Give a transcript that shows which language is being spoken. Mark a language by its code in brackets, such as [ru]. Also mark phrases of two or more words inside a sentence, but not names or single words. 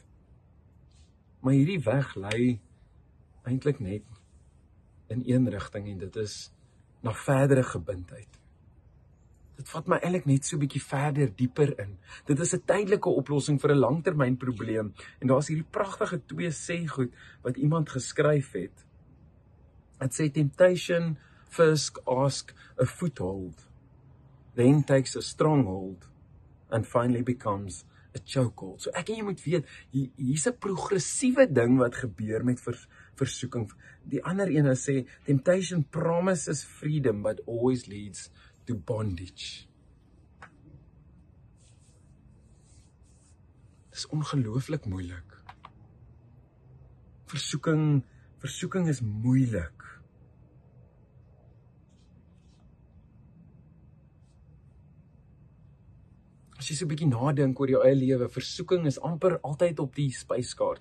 [af] Maar hierdie weg lei eintlik net in een rigting en dit is na verdere gebindheid. Dit vat my eintlik net so 'n bietjie verder, dieper in. Dit is 'n tydelike oplossing vir 'n langtermynprobleem. En daar's hierdie pragtige 2 sêgoed wat iemand geskryf het. Dit sê [en] temptation first asks a foothold, then takes a stronghold and finally becomes a chokehold. [af] So ek en jy moet weet, hier's 'n progressiewe ding wat gebeur met versoeking. Die ander ene sê [en] temptation promises freedom but always leads to bondage. [af] Dis ongelooflik moeilik. Versoeking is moeilik. As jy so 'n bietjie nadink oor jou eie lewe, versoeking is amper altyd op die spyskaart.